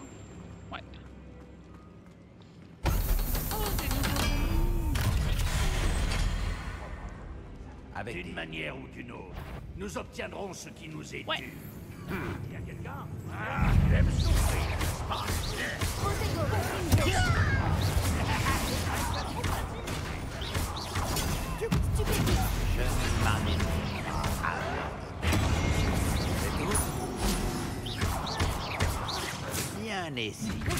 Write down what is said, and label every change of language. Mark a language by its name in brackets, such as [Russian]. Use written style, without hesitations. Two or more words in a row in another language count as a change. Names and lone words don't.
[French] Ouais. Oh, des nouveaux ennemis. D'une manière ou d'une autre, nous obtiendrons ce qui nous est Ouais. dû. Il y a quelqu'un? Ah, tu aimes souffrir, n'est-ce pas? Protego. Confringo. Stupéfique. Je m'en ai C'est tout? Bien essayé.